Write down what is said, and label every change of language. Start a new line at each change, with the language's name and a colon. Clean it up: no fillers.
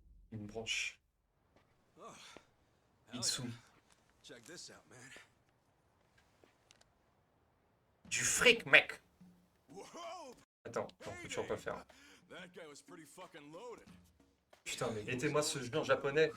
French: Une branche. Itsu.
English: Check this out, man.
French: Du fric, mec. Whoa! Attends, on peut toujours pas faire.
English: That guy was pretty fucking loaded.
French: Putain, mais mettez-moi ce jeu en japonais.